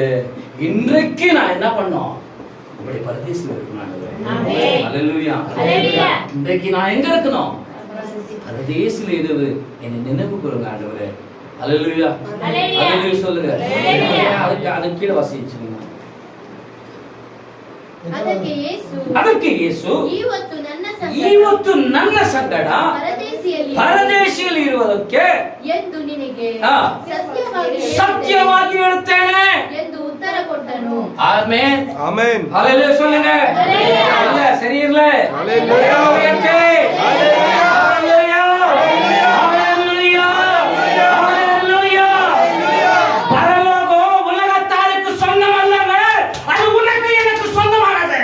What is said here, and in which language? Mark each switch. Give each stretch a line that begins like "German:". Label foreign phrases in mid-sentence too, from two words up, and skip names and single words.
Tamil: இன்றைக்கு நான் என்ன பண்ணோம்? இப்படி பரதேசில இருக்கணும் ஆண்டவரே. அல்லேலூயா. இன்றைக்கு நான் எங்க இருக்கணும்? பரதேசில இருந்து என்னை நினைவு கூறுங்க ஆண்டவரே. அல்லேலூயா. அல்லேலூயா சொல்லுங்க. அதுக்கு கீழே வாசிச்சுங்க.
Kannada: ಅದಕ್ಕೆ ಯೇಸು ಇವತ್ತು ನನ್ನ ಸಂಗಡ ಪರದೇಶಿಯಲ್ಲಿ ಇರುವುದಕ್ಕೆ ಎಂದು ನಿನಗೆ ಸತ್ಯವಾಗಿ ಹೇಳುತ್ತೇನೆ ಎಂದು ಉತ್ತರ ಕೊಟ್ಟನು. ಆಮೆನ್. ಆಮೆನ್.
Tamil: ஹalleluya சொல்லுங்க. இல்ல சரி இல்ல. ஹalleluya. ஹalleluya. ஹalleluya. ஹalleluya. பரலோகம் உலகத்தாருக்கு சொந்தமல்லங்க, அது உனக்கு எனக்கு சொந்தமானது.